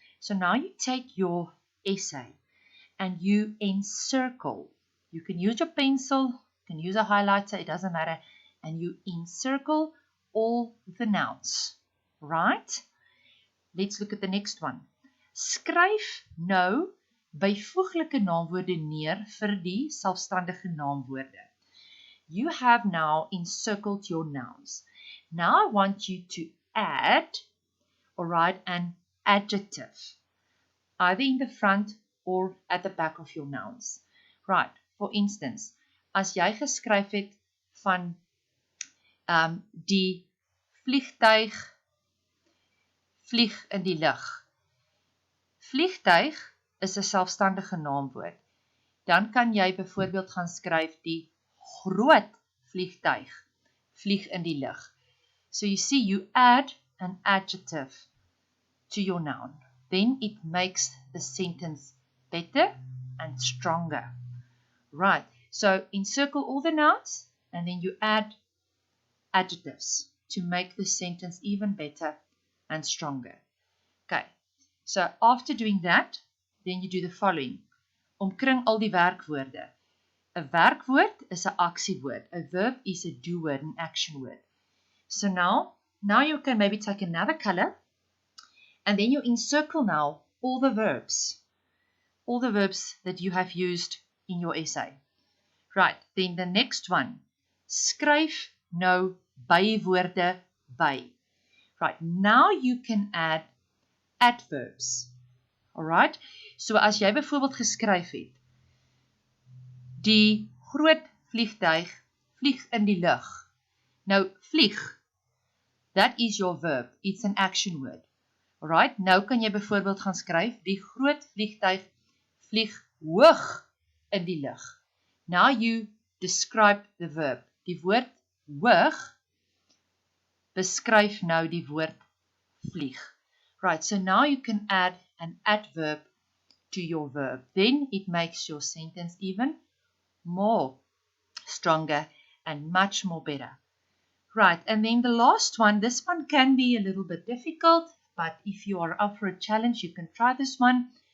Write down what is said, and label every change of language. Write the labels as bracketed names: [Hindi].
[English] So now you take your essay and you encircle. You can use your pencil, you can use a highlighter, it doesn't matter. And you encircle all the nouns. Right? Let's look at the next one. [Afrikaans] Skryf nou byvoeglike naamwoorde neer vir die selfstandige naamwoorde. [English] You have now encircled your nouns. Now I want you to add, or write an adjective, either in the front or at the back of your nouns. Right, for instance, [Afrikaans] as jy geskryf het van die vliegtuig vlieg in die lug. Vliegtuig is 'n selfstandige naamwoord. Dan kan jy byvoorbeeld gaan skryf die groot vliegtuig vlieg in die lug. [English] So you see, you add an adjective to your noun. Then it makes the sentence better and stronger. Right, so encircle all the nouns and then you add adjectives to make the sentence even better and stronger. Okay, so after doing that, then you do the following. [Afrikaans] Omkring al die werkwoorde. 'n werkwoord is 'n aksiewoord. [English] A verb is a do word, an action word. So now you can maybe take another color and then you encircle now all the verbs that you have used in your essay. Right, then the next one. [Afrikaans] Skryf nou bywoorde by. [English] Right, now you can add adverbs. [Afrikaans] Alright, so as jy byvoorbeeld geskryf het, die groot vliegtuig vlieg in die lug. [English] Nou, vlieg, that is your verb. It's an action word. [Afrikaans] Alright, nou kan jy byvoorbeeld gaan skryf, die groot vliegtuig vlieg hoog in die lug. [English] Now you describe the verb. [Afrikaans] Die woord hoog beskryf nou die woord vlieg. [English] Right, so now you can add an adverb to your verb. Then it makes your sentence even more stronger and much more better. Right, and then the last one, this one can be a little bit difficult, but if you are up for a challenge, you can try this one.